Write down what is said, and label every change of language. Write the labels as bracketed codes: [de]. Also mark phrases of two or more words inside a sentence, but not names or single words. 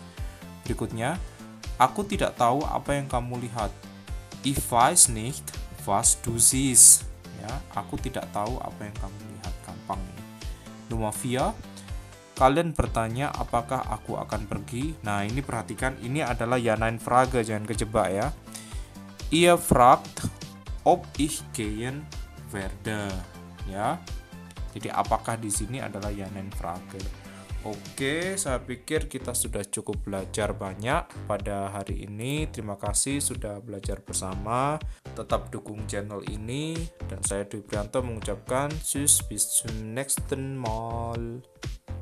[id] Berikutnya, aku tidak tahu apa yang kamu lihat. [de] Ich weiß nicht, was du siehst, [id] ya. Aku tidak tahu apa yang kamu lihat. Gampang ini. Nomor 4, kalian bertanya apakah aku akan pergi. Nah, ini perhatikan, ini adalah [de] ja nein Frage, [id] jangan kejebak, ya. [de] Ihr fragt ob ich gehen werde, [id] ya. Jadi apakah di sini adalah [de] ja nein Frage. [id] Oke, saya pikir kita sudah cukup belajar banyak pada hari ini. Terima kasih sudah belajar bersama. Tetap dukung channel ini dan saya Dwi Prianto mengucapkan [de] tschüss, bis zum nächsten Mal.